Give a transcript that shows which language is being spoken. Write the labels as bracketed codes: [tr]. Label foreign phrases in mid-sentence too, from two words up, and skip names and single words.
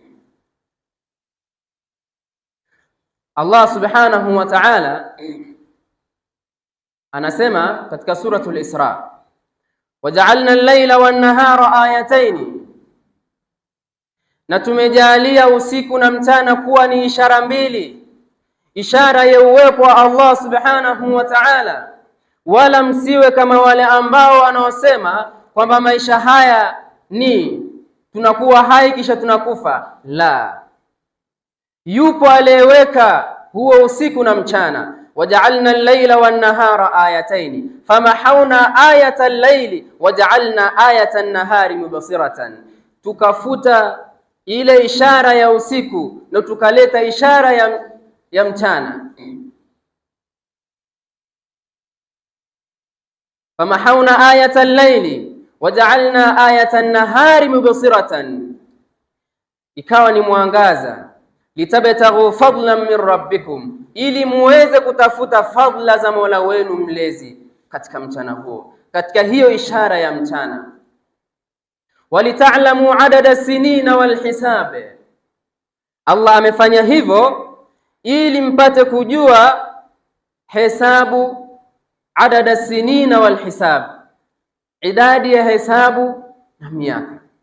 [sw] Allah [ar] سبحانه وتعالى [sw] anasema katika suratul Isra, [ar] وجعلنا الليل والنهار آيتين, [sw] na tumejalia usiku na mchana kuwa ni ishara mbili, ishara ya uwepo wa Allah [ar] سبحانه وتعالى. [sw] Wala msiwe kama wale ambao wanaosema kwamba maisha haya ni tunakuwa hai kisha tunakufa. La, yupo aliyeweka huo usiku na mchana. [ar] وجعلنا الليل والنهار آيتين فمحونا آية الليل وجعلنا آية النهار مبصرة, [sw] tukafuta ile ishara ya usiku na tukaleta ishara ya mchana. [ar] فمحونا آية الليل وجعلنا آية النهار مبصرة, [sw] ikawa ni mwangaza. [ar] لتبتغوا فضلا من ربكم, [sw] ili muweze kutafuta fadla za Mola wenu mlezi katika mchana huo, katika hiyo ishara ya mchana. [ar] ولتعلموا عدد السنين والحساب, [sw] Allah amefanya hivyo ili mpate kujua hesabu, [ar] عدد السنين والحساب, [sw] idadi ya hesabu na miaka.